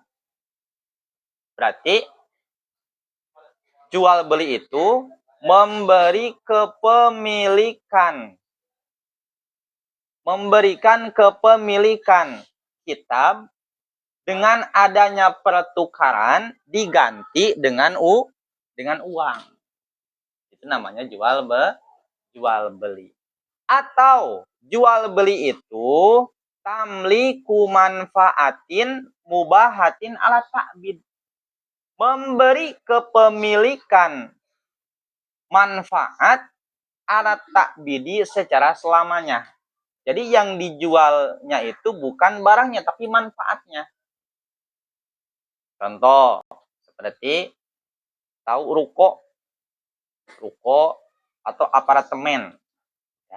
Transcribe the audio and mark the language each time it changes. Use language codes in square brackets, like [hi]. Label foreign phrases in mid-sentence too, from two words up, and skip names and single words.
[id] Berarti jual beli itu memberi kepemilikan, memberikan kepemilikan kitab dengan adanya pertukaran diganti dengan uang. Itu namanya jual beli. Atau jual beli itu [ar] tamliku manfaatin mubahatin ala ta'bid, [id] memberi kepemilikan manfaat [ar] ala ta'bidi [id] secara selamanya. Jadi yang dijualnya itu bukan barangnya tapi manfaatnya. Contoh seperti tahu ruko atau apartemen ya.